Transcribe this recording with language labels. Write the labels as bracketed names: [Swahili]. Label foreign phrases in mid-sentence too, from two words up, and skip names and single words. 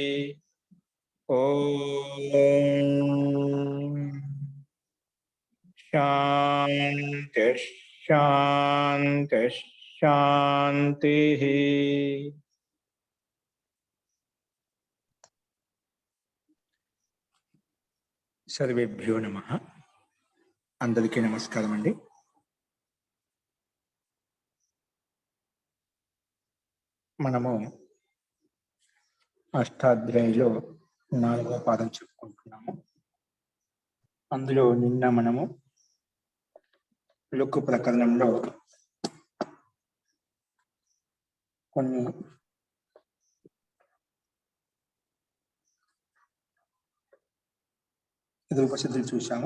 [Sanskrit] ओम शांति शांति शांति। सर्वेभ्यो नमः। [Telugu] అందరికీ నమస్కారం అండి। మనము అష్టాధ్యాయిలో 4వ పాదం చెప్పుకుంటున్నాము. అందులో నిన్న మనము లుక్కు ప్రకరణంలో కొన్ని రూపసిద్ధులు చూసాము.